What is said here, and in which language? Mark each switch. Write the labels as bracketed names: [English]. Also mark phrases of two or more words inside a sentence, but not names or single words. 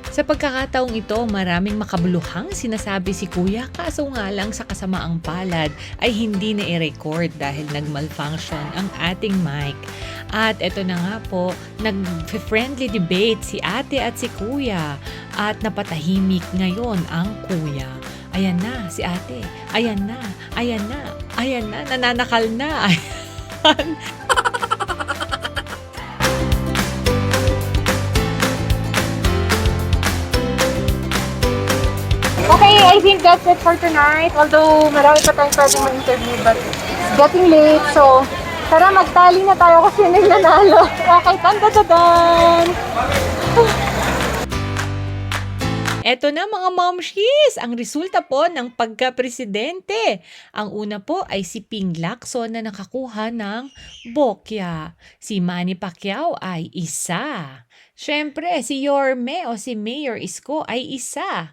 [Filipino] pagkakataong ito, maraming makabuluhang sinasabi si Kuya, kaso nga lang sa kasamaang palad ay hindi na i-record dahil nag-malfunction ang ating mic. At eto na nga po, nag-friendly debate si ate at si Kuya at napatahimik ngayon ang Kuya. Ayan na si ate, ayan na, nananakal na. Ayan. [English] Okay, I think that's it for tonight. [Filipino] Although marami pa tayong pwedeng ma-interview, [English] but it's getting late. [Filipino] So, tara magtali na tayo kasi yun yung nanalo. Okay, tan-da-da-dan! Eto na mga momshies, ang resulta po ng pagka-presidente. Ang una po ay si Ping Lacson na nakakuha ng bokya. Si Manny Pacquiao ay isa. Siyempre, si Yorme o si Mayor Isko ay isa.